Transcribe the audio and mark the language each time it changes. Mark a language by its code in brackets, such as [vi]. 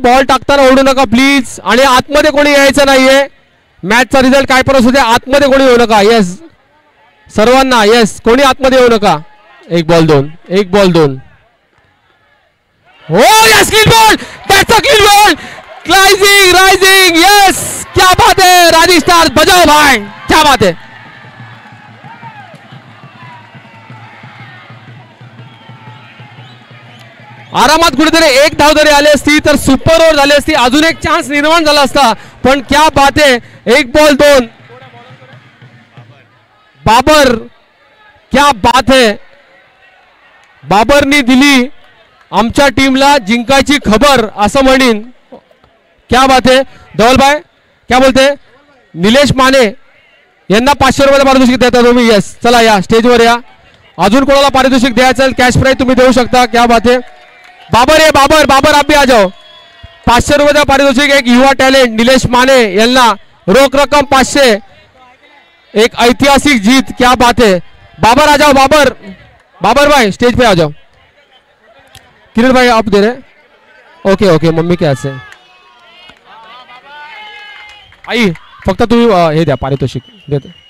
[mr] Ball टाकताना ओढू नका प्लीज. आणि आतमध्ये कोणी यायचं नाहीये. मॅचचा रिझल्ट काय पण असू दे, आतमध्ये कोणी येऊ नका. येस सर्वांना. येस कोणी आतमध्ये येऊ नका. 1 बॉल 2, 1 बॉल 2. हो yes clean ball. [en] That's a clean ball. [hi] Rising yes, क्या बात है राइजिंग स्टार्स, बजाओ भाई, क्या बात है. [mr] आरामात कुठेतरी एक धाव जरी आली असती तर सुपर ओव्हर झाली असती, अजून एक चान्स निर्माण झाला असता. पण [hi] क्या बात [mr] आहे, 1 बॉल 2. बाबर, [hi] क्या बात है, [mr] बाबरनी दिली आमच्या टीमला जिंकायची खबर असं म्हणीन. क्या बात है. [hi] धवल भाई क्या बोलते, [mr] निलेश माने यांना 500 रुपये पारितोषिक देता तुम्ही. यस, चला या स्टेजवर या. अजून कोणाला पारितोषिक द्यायचं कॅश प्राइज तुम्ही देऊ शकता. [hi] क्या बात है. [mr] बाबर आहे, [hi] बाबर आप भी आ जाओ. [mr] 500 रुपये पारितोषिक, एक युवा टॅलेंट निलेश माने यांना रोख रक्कम 500, एक ऐतिहासिक जीत. [hi] क्या बात है. बाबर आ जाओ, बाबर भाई स्टेज पे आ जाओ. किरण भाई आप दे रहे. [mr] ओके [hi] मम्मी क्या से आई, [mr] फक्त तुम्ही हे द्या पारितोषिक देते.